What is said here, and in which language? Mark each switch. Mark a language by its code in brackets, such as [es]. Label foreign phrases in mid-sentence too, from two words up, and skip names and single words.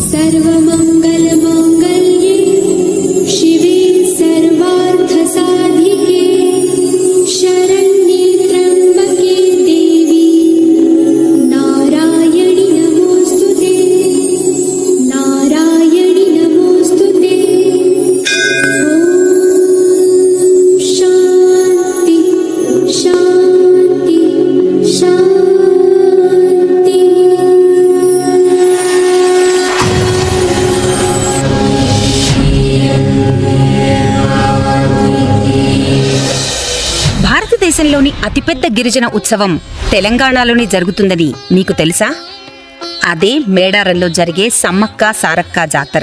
[sa] सर्वमंगलमांगल्ये शिवे सर्वार्थसाधिके शरण्ये त्र्यंबके देवी नारायणि नमोस्तुते नारायणि नमोस्तुते। शांति शांति शांति। [te] భారతదేశంలోని అతిపెద్ద గిరిజన ఉత్సవం తెలంగాణలోనే జరుగుతుందని మీకు తెలుసా? అదే మేడారంలో జరిగే సమ్మక్క సారక్క జాతర.